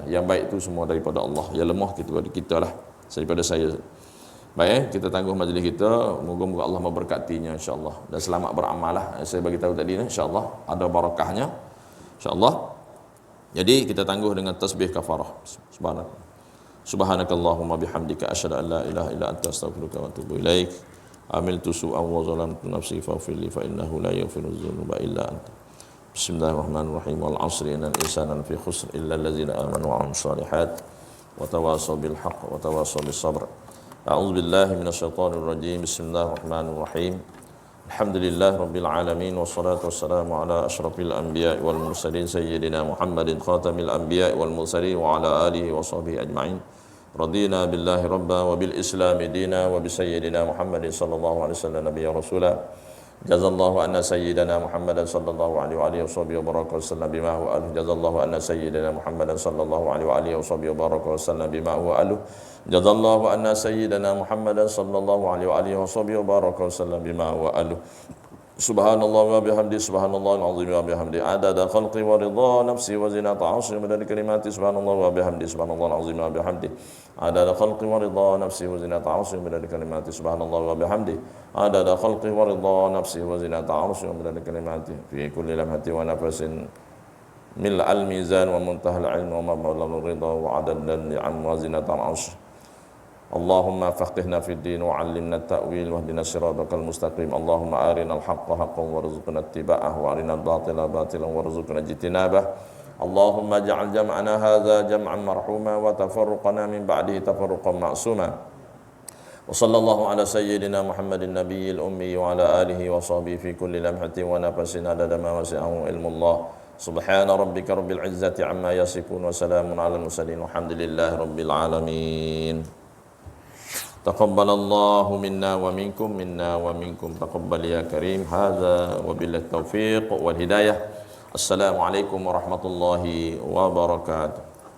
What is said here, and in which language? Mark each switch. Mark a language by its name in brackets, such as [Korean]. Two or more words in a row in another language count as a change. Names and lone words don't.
[Malay] Yang baik tu semua daripada Allah, yang lemah kita lah daripada saya. Baik, kita tangguh majlis kita. Moga-moga Allah memberkatinya [Arabic] إن شاء الله [Malay] dan selamat beramal lah. Saya bagi tahu tadi [Arabic] إن شاء الله [Malay] ada barakahnya [Arabic] إن شاء الله. [Malay] Jadi kita tangguh dengan tasbih kafarah. [Arabic] سبحانك اللهم بحمدك أشهد أن لا إله إلا أنت أستغفرك وأتوب إليك. عملت سوءا وظلمت نفسي فاغفر لي فإنه لا يغفر الذنوب إلا أنت. بسم الله الرحمن الرحيم. والعصر إن الإنسان لفي خسر إلا الذين آمنوا وعملوا الصالحات وتواصوا بالحق وتواصوا بالصبر. أعوذ بالله من الشيطان الرجيم. بسم الله الرحمن الرحيم. الحمد لله رب العالمين والصلاة والسلام على أشرف الأنبياء والمرسلين سيدنا محمد خاتم الأنبياء والمرسلين وعلى آله وصحبه أجمعين. رضينا بالله ربا وبالإسلام دينا وبسيدنا محمد صلى الله عليه وسلم نبيا رسولا جزى الله عنا سيدنا محمدا صلى الله عليه وعلى آله وبارك وسلم بما هو أهله. جزى الله عنا سيدنا محمدا صلى الله عليه وعلى آله وبارك وسلم بما هو أهله. جزى الله عنا سيدنا محمدا صلى الله عليه وعلى آله وبارك وسلم بما هو أهله. سبحان الله وبحمده، سبحان الله العظيم وبحمده، عدد خلقه ورضا نفسه وزنة عرشه ومداد كلماته، سبحان الله وبحمده، سبحان الله العظيم وبحمده، عدد خلقه ورضا نفسه وزنة عرشه ومداد كلماته، سبحان الله وبحمده، عدد خلقه ورضا نفسه وزنة عرشه ومداد كلماته، في كل لمحة ونفس ملء الميزان ومنتهى العلم ومبلغ الرضا وعدد النعم وزنة عرشه. اللهم فقهنا في الدين وعلمنا التأويل واهدنا الصراط المستقيم. اللهم أرنا الحق حقا وارزقنا اتباعه وأرنا الباطل باطلا وارزقنا اجتنابه. اللهم اجعل جمعنا هذا جمعا مرحوما وتفرقنا من بعده تفرقا معصوما. وصلى الله على سيدنا محمد النبي الأمي وعلى آله وصحبه في كل لمحة ونفس عدد ما وسعه علم الله. سبحان ربك رب العزة عما يصفون وسلام على المرسلين والحمد لله رب العالمين. تقبل الله منا ومنكم تقبل يا كريم. هذا وبالله التوفيق والهداية. السلام عليكم ورحمة الله وبركاته.